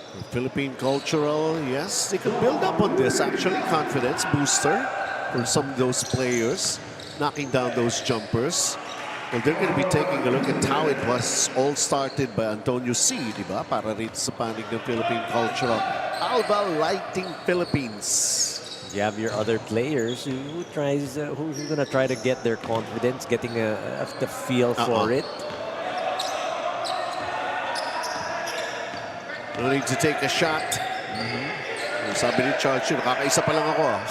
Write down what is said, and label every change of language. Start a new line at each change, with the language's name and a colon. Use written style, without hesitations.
English: Philippine Cultural, yes, they could build up on this, actually. Confidence booster for some of those players, knocking down those jumpers. Well, they're going to be taking a look at how it was all started by Antonio C,
Filipino: di ba? Para rito sa panig ng Philippine Cultural.
English: Alva Lighting Philippines. You have your other players who's going to try to get their confidence, getting the feel for it. No need to take a shot.
Filipino: Sabi ni Charles, nakakaisa pa lang ako.